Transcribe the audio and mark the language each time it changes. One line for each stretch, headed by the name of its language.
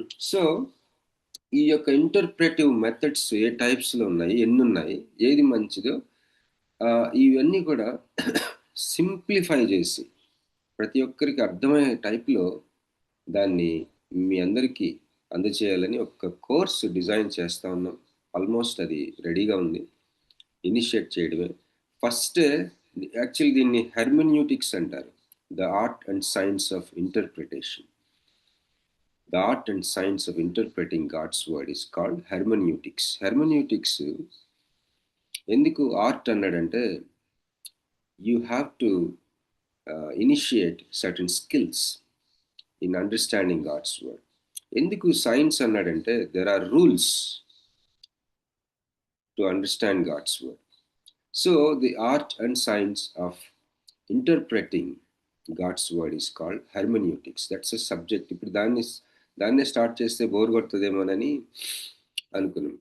Telugu: So ఈ యొక్క ఇంటర్ప్రెటివ్ methods ఏ టైప్స్లో ఉన్నాయి, ఎన్ని ఉన్నాయి, ఏది మంచిదో ఇవన్నీ కూడా సింప్లిఫై చేసి ప్రతి ఒక్కరికి అర్థమయ్యే టైప్లో దాన్ని మీ అందరికీ అందచేయాలని ఒక కోర్సు డిజైన్ చేస్తూ ఉన్నాం. ఆల్మోస్ట్ అది రెడీగా ఉంది, ఇనిషియేట్ చేయడమే. ఫస్ట్ యాక్చువల్లీ దీన్ని హెర్మెన్యూటిక్స్ అంటారు,
English: The art and science of interpretation. The art and science of interpreting God's word is called hermeneutics. Hermeneutics
Telugu: ఎందుకు ఆర్ట్ అన్నాడంటే
English: you have to initiate certain skills in understanding God's word.
Telugu: ఎందుకు science అన్నాడంటే
English: there are rules to understand God's word. So the art and science of interpreting God's word is called hermeneutics. That's a subject.
Telugu: ఇప్పుడు దాన్నే start చేస్తే bore కొడుతుందేమోనని అనుకున్నాం.